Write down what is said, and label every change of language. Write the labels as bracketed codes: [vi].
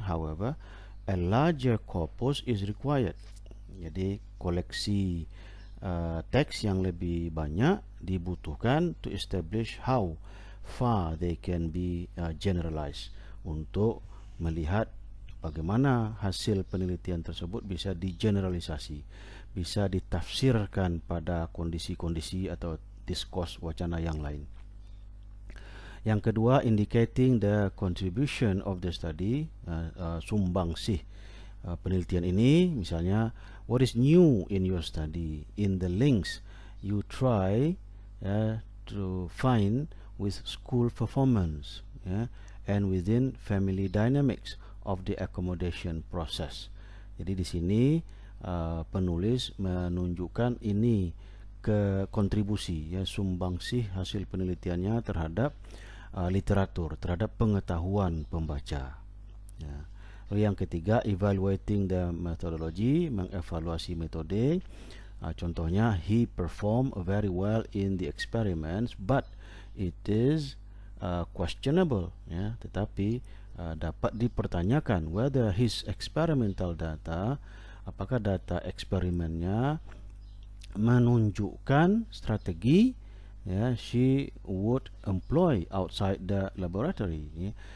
[en] However, a larger corpus is required. [id] Jadi koleksi teks yang lebih banyak dibutuhkan [en] to establish how far they can be generalized, [id] untuk melihat bagaimana hasil penelitian tersebut bisa digeneralisasi, bisa ditafsirkan pada kondisi-kondisi atau diskurs wacana yang lain. Yang kedua, [en] indicating the contribution of the study, [id] sumbangsih penelitian ini. [en] Misalnya, what is new in your study? In the links you try to find with school performance, and within family dynamics of the accommodation process. [id] Jadi di sini penulis menunjukkan ini ke kontribusi, ya, sumbangsih hasil penelitiannya terhadap literatur, terhadap pengetahuan pembaca, ya. Lalu yang ketiga, [en] evaluating the methodology, [id] mengevaluasi metode. [en] Contohnya, he performed very well in the experiments, but it is questionable, ya, [id] tetapi dapat dipertanyakan [en] whether his experimental data, [id] apakah data eksperimennya menunjukkan strategi, [en] ya, she would employ outside the laboratory, ya.